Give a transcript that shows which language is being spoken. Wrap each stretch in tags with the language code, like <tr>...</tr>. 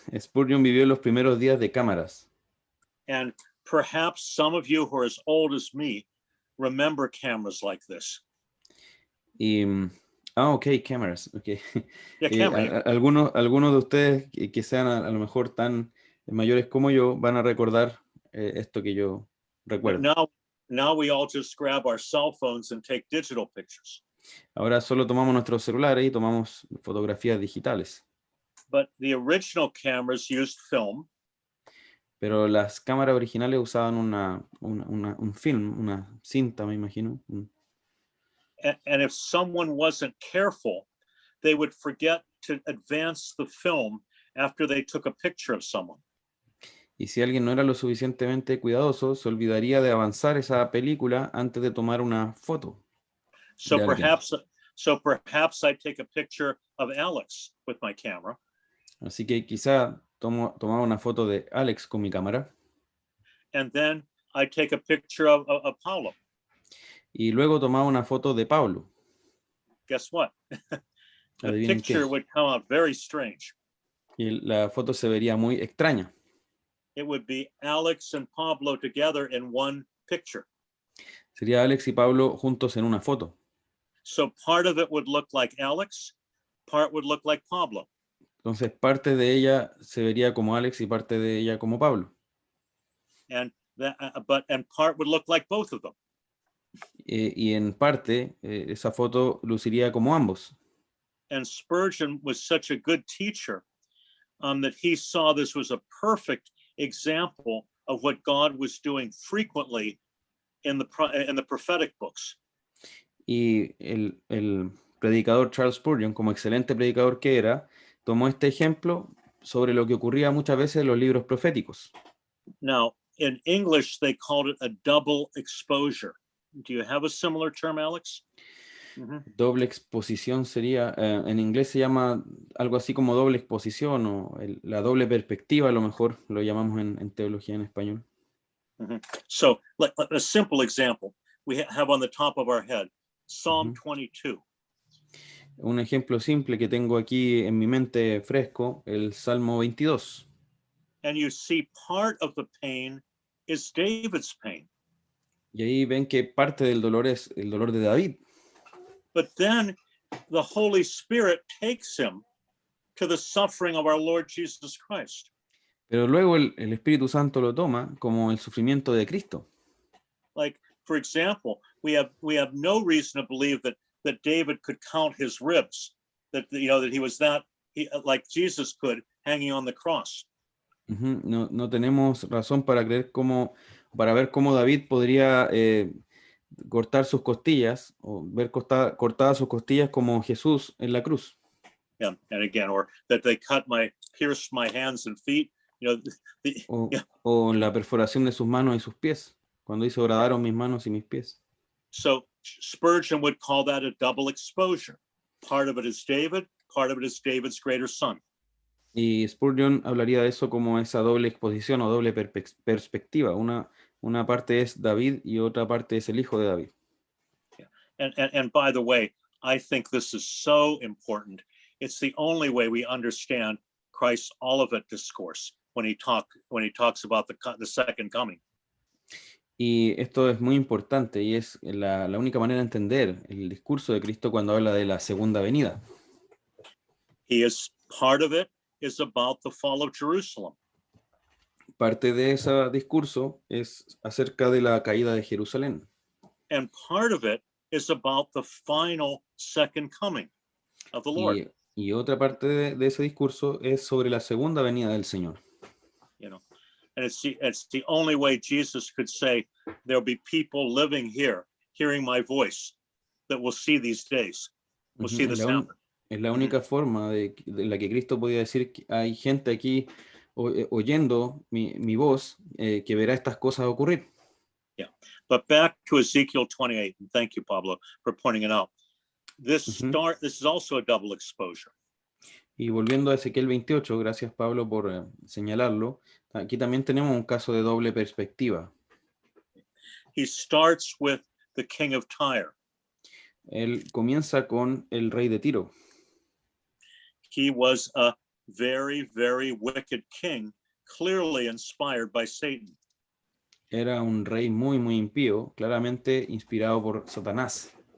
<es>Spurgeon vivió los primeros días de cámaras.</es> <en>And perhaps some of you who are as old as me remember cameras like this. Okay, cameras. Okay. Yeah, camera.</en> <es>Algunos de ustedes que sean a lo mejor tan mayores como yo van a recordar esto que yo recuerdo.</es> <en>Now we all just grab our cell phones and take digital pictures.</en> <es>Ahora solo tomamos nuestros celulares y tomamos fotografías digitales.</es> <en>But the original cameras used film.</en> <es>Pero las cámaras originales usaban un film, una cinta, me imagino.</es> <en>And if someone wasn't careful, they would forget to advance the film after they took a picture of someone.</en> <es>Y si alguien no era lo suficientemente cuidadoso, se olvidaría de avanzar esa película antes de tomar una foto.</es> <en>So perhaps I take a picture of Alex with my camera.</en> <es>Así que quizá tomaba una foto de Alex con mi cámara.</es> <en>And then I take a picture of Paulo.</en> <es>Y luego tomaba una foto de Pablo.</es> <en>Guess what? The</en> <es>Adivinen</es> <en>picture</en> <es>qué.</es> <en>would come out very strange.</en> <es>Y la foto se vería muy extraña.</es> <en>It would be Alex and Pablo together in one picture.</en> <es>Sería Alex y Pablo juntos en una foto.</es> <en>So part of it would look like Alex, part would look like Pablo.</en> <es>Entonces parte de ella se vería como Alex y parte de ella como Pablo.</es> <en>And part would look like both of them.</en> <es>Y en parte esa foto luciría como ambos.</es> <en>And Spurgeon was such a good teacher that he saw this was a perfect example of what God was doing frequently in the prophetic books.</en> <es>Y el predicador Charles Spurgeon, como excelente predicador que era, tomó este ejemplo sobre lo que ocurría muchas veces en los libros proféticos.</es> <en>Now, in English, they called it a double exposure. Do you have a similar term, Alex?</en> <es>Doble exposición sería, en inglés se llama algo así como doble exposición o la doble perspectiva, a lo mejor lo llamamos en teología en español.</es> <en>So, a simple example we have on the top of our head, Psalm 22.</en> <es>Un ejemplo simple que tengo aquí en mi mente fresco, el Salmo 22.</es> <en>And you see part of the pain is David's pain.</en> <es>Y ahí ven que parte del dolor es el dolor de David.</es> <en>But then the Holy Spirit takes him to the suffering of our Lord Jesus Christ.</en> <es>Pero luego el Espíritu Santo lo toma como el sufrimiento de Cristo.</es> <en>Like, for example, we have no reason to believe that David could count his ribs, that that he was like Jesus could, hanging on the cross.</en> <es>No tenemos razón para creer para ver cómo David podría cortar sus costillas o ver cortadas sus costillas como Jesús en la cruz.</es> <en>Yeah, and again, or that they pierced my hands and feet.</en> <es>O la perforación de sus manos y sus pies, cuando hizo horadaron mis manos y mis pies.</es> <en>So Spurgeon would call that a double exposure. Part of it is David, part of it is David's greater son.</en> <es>Y Spurgeon hablaría de eso como esa doble exposición o doble perspectiva. Una parte es David y otra parte es el hijo de David.</es> <en>Yeah. And by the way, I think this is so important. It's the only way we understand Christ's Olivet discourse when he talks about the second coming.</en> <es>Y esto es muy importante y es la única manera de entender el discurso de Cristo cuando habla de la segunda venida.</es> <en>Part of it is about the fall of Jerusalem.</en> <es>Parte de ese discurso es acerca de la caída de Jerusalén.</es> <en>And part of it is about the final second coming of the Lord.</en> <es>Y otra parte de ese discurso es sobre la segunda venida del Señor.</es> <en>And it's the only way Jesus could say, there'll be people living here, hearing my voice, that will see these days, will see this happen.</en> <es>Es la única forma de la que Cristo podía decir que hay gente aquí oyendo mi voz que verá estas cosas ocurrir.</es> <en>Yeah, but back to Ezekiel 28, and thank you, Pablo, for pointing it out. This is also a double exposure.</en> <es>Y volviendo a Ezequiel 28, gracias Pablo por señalarlo, aquí también tenemos un caso de doble perspectiva.</es> <en>He starts with the king of Tyre.</en> <es>Él comienza con el rey de Tiro.</es> <en>He was a very, very wicked king, clearly inspired by Satan.</en> <es>Era un rey muy, muy impío, claramente inspirado por Satanás.</es>